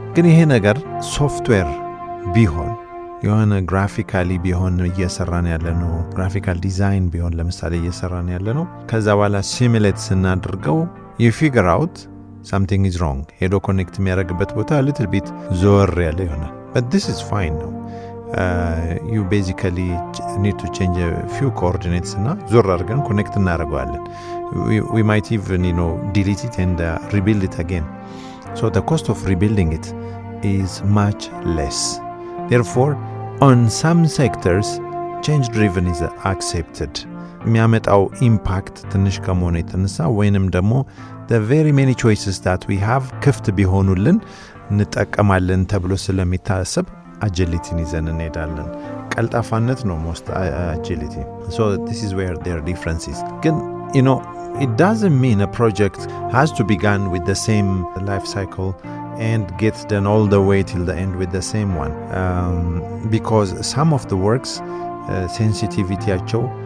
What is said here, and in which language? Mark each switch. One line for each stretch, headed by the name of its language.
Amharic: ግን ይሄ ነገር ሶፍትዌር ቢሆን የሆነ ግራፊካሊ ቢሆን እየሰራን ያለነው ግራፊካል ዲዛይን ቢሆን ለምሳሌ እየሰራን ያለነው ከዛ በኋላ ሲሙሌት ስናደርገው
English: you figure out something is wrong
Amharic: ሄዶ ኮኔክት የሚያደርግበት ቦታ
English: a little bit
Amharic: ዞር ያለ ይሆናል
English: but this is fine now. You basically need to change a few coordinates
Amharic: እና ዞር አድርገን ኮኔክት እናደርገዋለን.
English: We might even delete it and rebuild it again. So the cost of rebuilding it is much less. Therefore, on some sectors, change driven is accepted.
Amharic: የሚያመጣው ኢምፓክት ትንሽ ከመሆኑ የተነሳ ወይንም ደግሞ
English: the very many choices that we have
Amharic: ክፍት ቢሆኑልን እንጠቀማለን ተብሎ ስለሚታሰብ agility ይዘን እንሄዳለን። ቀልጣፋነት ነው
English: most agility. So this is where their difference is.
Amharic: ግን
English: it doesn't mean a project has to begin with the same life cycle and get done all the way till the end with the same one. Because some of the works sensitivityያቸው